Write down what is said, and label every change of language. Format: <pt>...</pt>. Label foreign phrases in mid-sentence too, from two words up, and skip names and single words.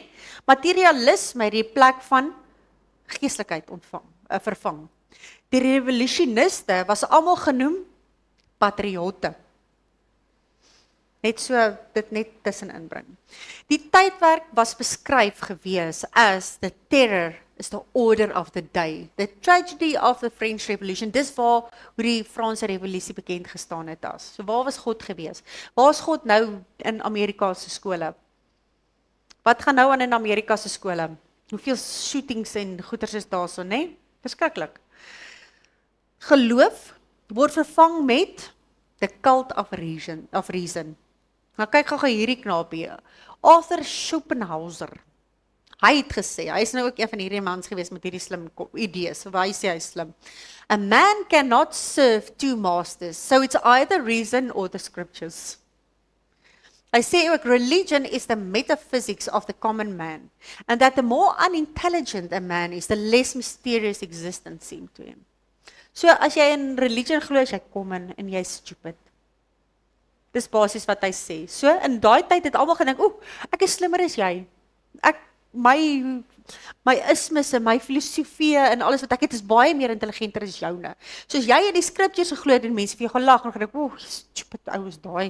<af>Materialisme het die plek van geestelikheid vervang. Die revolusioniste was almal genoem patriotte. Net so dit net tussenin bring. Die tydperk was beskryf gewees as</af> <en>the terror is the order of the day, the tragedy of the French Revolution.</en> <af>Dis waar hoe die Franse revolusie bekend gestaan het as. So waar was God gewees? Waar is God nou in Amerika se skole? Wat gaan nou aan in Amerika se skole? Hoeveel shootings en goeters is daar so, né? Verskriklik. Geloof word vervang met</af> <en>the cult of reason.</en> <af>Nou kyk gou hierdie knaapie, Arthur Schopenhauer. Hy het gesê, hy is nou ook een van hierdie mans gewees met hierdie slim idees, so hy sê hy is slim.</af> <en>A man cannot serve 2 masters, so it's either reason or the scriptures.</en> <af>Hy sê ook,</af> <en>religion is the metaphysics of the common man, and that the more unintelligent a man is, the less mysterious existence seems to him.</en> <af>So as jy in religion glo, jy kom in en jy is stupid. Dis basies wat hy sê. So in daai tyd het almal gedink, ek is slimmer as jy. My ismes en my filosofie en alles wat ek het is baie meer intelligenter as joune. So as jy in die scriptures geglo het en mense vir jou gelag en gedink, stupid ou is daai.</af>